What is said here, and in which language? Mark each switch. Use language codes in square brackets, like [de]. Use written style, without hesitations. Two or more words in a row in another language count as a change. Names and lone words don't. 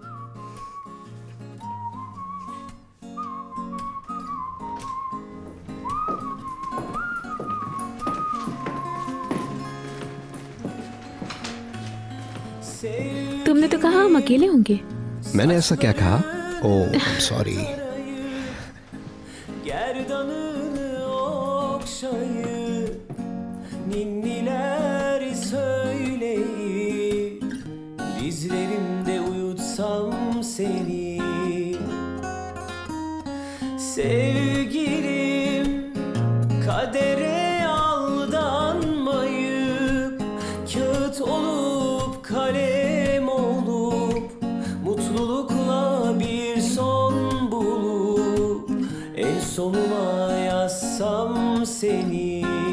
[hi] तुमने तो कहा हम अकेले होंगे। मैंने ऐसा क्या कहा? [en] Oh, sorry. [tr] Gerdanını okşayıp ninniler söyleyip dizlerimde uyutsam seni sevgilim, kadere aldanmayıp kağıt olup kalem olup mutlulukla bir son bulup en sonuma yazsam seni.